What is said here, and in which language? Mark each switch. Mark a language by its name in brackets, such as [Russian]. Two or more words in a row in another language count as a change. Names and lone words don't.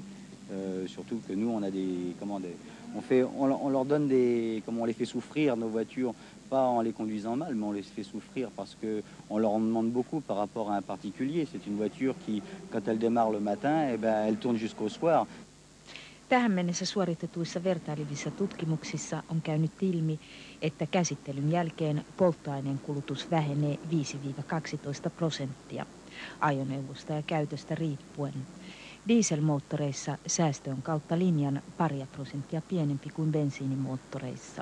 [French] Surtout que nous, on a on leur donne on les fait souffrir, nos voitures, pas en les conduisant mal, mais on les fait souffrir parce qu'on leur en demande beaucoup par rapport à un particulier. C'est une voiture qui, quand elle démarre le matin, eh ben, elle tourne jusqu'au soir. [Finnish] Tähän mennessä suoritetuissa vertailevissa tutkimuksissa on käynyt ilmi, että käsittelyn jälkeen polttoaineen kulutus vähenee 5–12% ajoneuvosta ja käytöstä riippuen. Dieselmoottoreissa säästö on kautta linjan 2% pienempi kuin bensiinimoottoreissa.